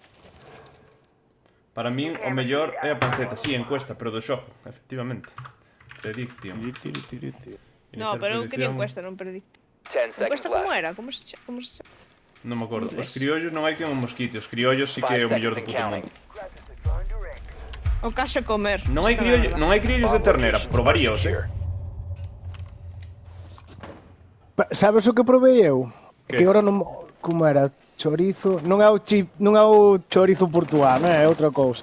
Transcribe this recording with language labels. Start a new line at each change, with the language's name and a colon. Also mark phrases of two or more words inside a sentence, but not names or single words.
Galician: Para min o mellor é a panceta, sí, encuesta, pero do xogo, efectivamente. Prediction. No, Iniciar pero eu quería predicción. encuesta, non predicto.
English: 10 seconds
Galician: Encuesta como
English: left.
Galician: era? Como se chama? Non me acordo. Inglés. Os criollos non hai que en un mosquito. Os criollos sí que é o
English: 5
Galician: mellor do
English: seconds
Galician: puto
English: and
Galician: mundo.
English: counting.
Galician: O caso é comer. Non hai, Esta criollo, merda. non hai criollos de ternera, probaríos, Sabes o que provei eu? Que? Que ahora non... Como era? Chorizo... Non é o chorizo portuano, é outra cousa.